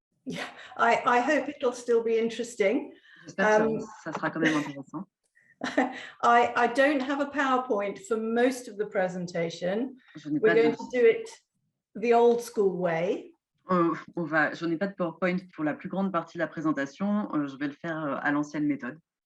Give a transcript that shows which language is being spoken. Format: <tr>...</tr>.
<en>Yeah, I hope it'll still be interesting.</en> <fr>J'espère que ça sera quand même intéressant.</fr> <en>I don't have a PowerPoint for most of the presentation. We're going to do it the old school way.</en> <fr>Je n'ai pas de PowerPoint pour la plus grande partie de la présentation. Je vais le faire à l'ancienne méthode.</fr>